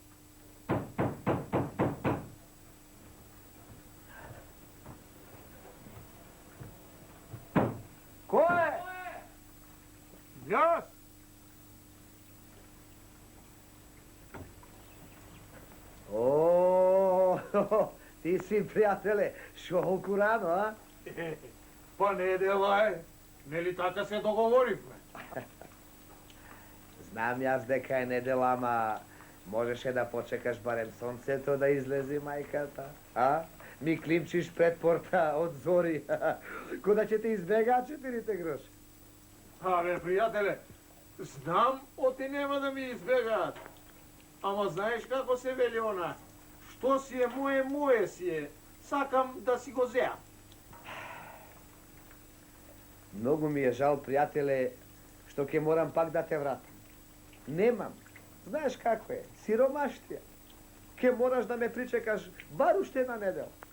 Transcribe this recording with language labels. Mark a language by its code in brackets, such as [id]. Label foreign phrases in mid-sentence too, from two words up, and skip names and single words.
[mk] Ко је? Jas! О, ти си, пријателе, шолку рано, а? Па не делај, не ли така се договоривме? Знам јаз дека је неделама, možеше да почекаш барем сонцето да излези, мајката, а? Ми климчиш пред порта од зори, кога ќе те избегаат 4 гроши. Абе, пријателе, знам оти нема да ми избегаат. Ама знаеш како се вели она? Што си е моje, моje си е. Сакам да си го зеам. Многу ми е жал, пријателе, што ќе морам пак да те вратам. Немам. Знаеш како е, сиромаштија. Ќе мораш да ме причекаш бар уште една недела.